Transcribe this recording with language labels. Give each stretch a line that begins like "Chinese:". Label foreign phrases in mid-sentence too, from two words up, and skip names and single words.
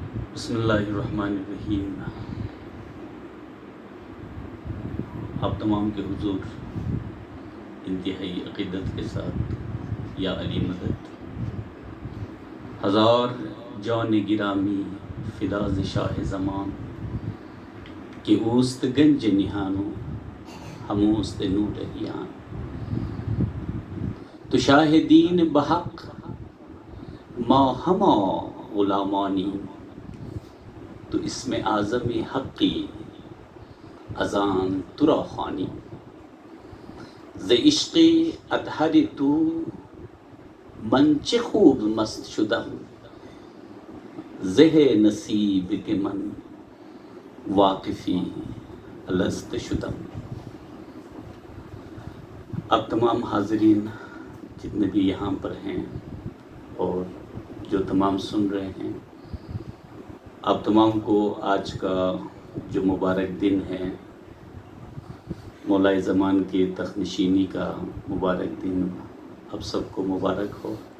Arabic: بسم اللہ الرحمن الرحیم۔
Urdu: آپ تمام کے حضور انتہائی عقیدت کے ساتھ یا علی مدد،
Persian: ہزار جان گرامی فداز شاہ زمان کہ اوست گنج نہانو ہموست نور ہیان، تو شاہ دین بحق ما ہما غلامانی، تو اسم اعظم حقی اذان ترا خوانی، ز عشق اطہر تو من چه خوب مست شدم، زہ نصیب کہ من واقفی الست شدم۔
Urdu: اب تمام حاضرین جتنے بھی یہاں پر ہیں اور جو تمام سن رہے ہیں، آپ تمام کو آج کا جو مبارک دن ہے، مولا زمان کی تخت نشینی کا مبارک دن، اب سب کو مبارک ہو۔